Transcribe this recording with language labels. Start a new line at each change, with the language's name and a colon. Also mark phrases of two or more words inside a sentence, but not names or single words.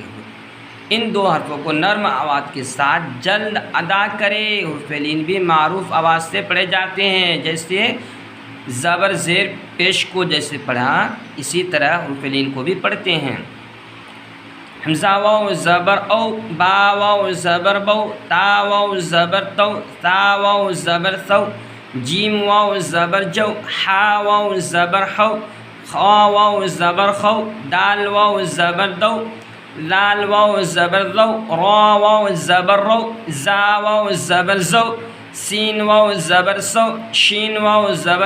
Urdu: ان 2 حرفوں کو نرم آواز کے ساتھ جلد ادا کرے۔ حروف لین بھی معروف آواز سے پڑھے جاتے ہیں، جیسے زبر زیر پیش کو جیسے پڑھا اسی طرح حروف لین کو بھی پڑھتے ہیں۔ حمزہ واو زبر او، با واو زبر بو، تا واو زبر تو، تا واو زبر ثو، جیم واو زبر جو، حا واو زبر حو، خا واو زبر خو، دال واو زبر دو، لال واو زبر ذو، را واو زبر رو، زا واو زبر زو، سین واو زبر سو، شین واو زبر